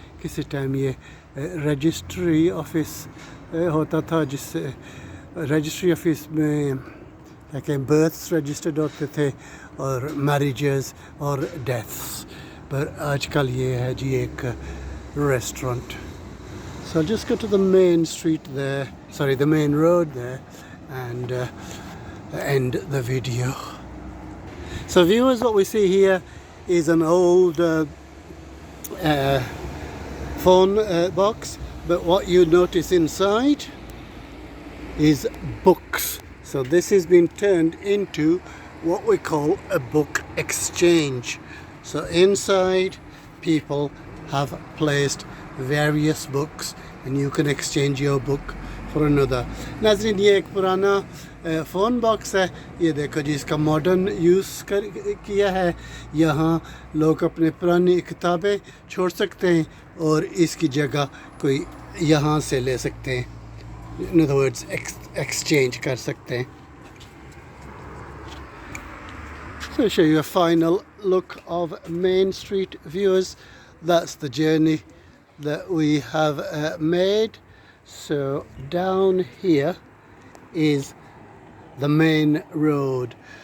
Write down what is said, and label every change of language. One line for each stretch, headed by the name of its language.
Hindi: किसी टाइम ये registry office होता था, जिससे रजिस्ट्री ऑफिस में क्या कहें बर्थ्स रजिस्टर्ड होते थे और मैरिजेस और डेथ्स. पर आजकल ये है जी एक restaurant.
English: So I'll just go to the main street there, sorry, the main road there, and end the video. So viewers, what we see here is an old phone box, but what you notice inside is books. So this has been turned into what we call a book exchange. So inside people have placed various books and you can exchange your book for another.
Hindi: नाज़रीन ये एक पुराना phone box है. ये देखो जी इसका modern use किया है. यहाँ लोग अपने पुरानी किताबें छोड़ सकते हैं और इसकी जगह कोई यहाँ से ले सकते हैं.
English: In other words, exchange
Hindi: कर सकते हैं.
English: So I'll show you a final look of Main Street, viewers. That's the journey that we have made. So down here is the main road.